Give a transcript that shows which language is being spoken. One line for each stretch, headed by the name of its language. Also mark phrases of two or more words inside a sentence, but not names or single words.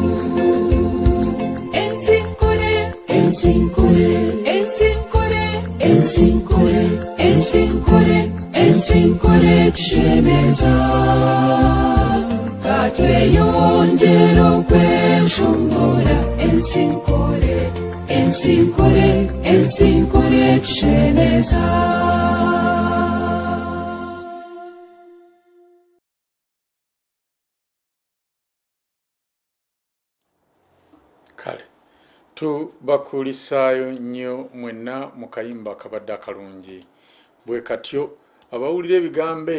Nyankole: ensinkore ensinkore ensinkore ensinkore ensinkore ensinkore tushemeza katweyongera kweshongora ensinkore ensinkore ensinkore tushemeza.
Ganda: Kale tubakulisaayo nnyo mwenna mu kayimba akabadde akalungi bwe katyo abawulira ebigambo